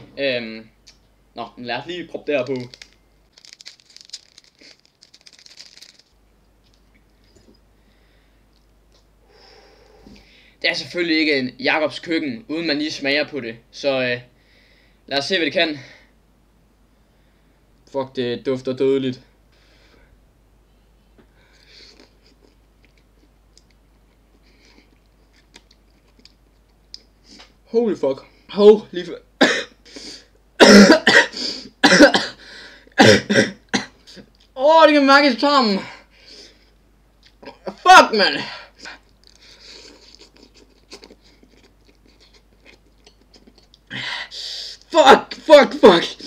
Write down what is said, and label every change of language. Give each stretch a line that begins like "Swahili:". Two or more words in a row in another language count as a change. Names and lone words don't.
Danish: Nå, lad os lige proppe det her på. Det er selvfølgelig ikke en Jakobs køkken, uden man lige smager på det. Så lad os se, hvad det kan. Fuck, det dufter dødeligt.
English: Holy fuck. Holy fuck.
Danish: Det kan mærke i tarmen.
English: Fuck, man. Fuck.